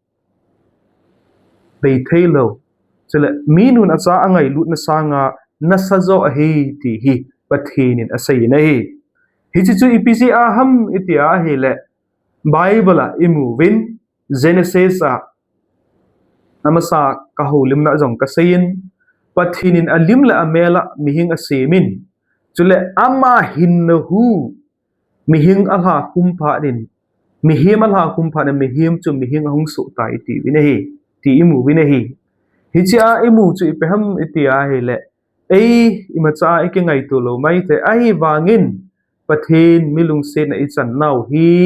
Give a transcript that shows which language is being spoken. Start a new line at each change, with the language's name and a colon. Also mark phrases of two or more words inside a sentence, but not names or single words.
Thado Chin: dei thelo chele minun acha angai lut na sanga na sazo a hi ti hi pathen in asai na hi hi chu epc a ham itia hi le Bible a imu win Genesis a namasa kaholim na jong kasayin pathinin alim la amela mihing asemin chule ama hinna hu mihing alha kumpha din mihim alha kumpha na mihim chu mihing hong so tai ti winahi ti imu winahi hicha imu chu ipeham itia hele ei imacha ike ngai to lo mai te ai wangin pathin milung se na ichan nau hi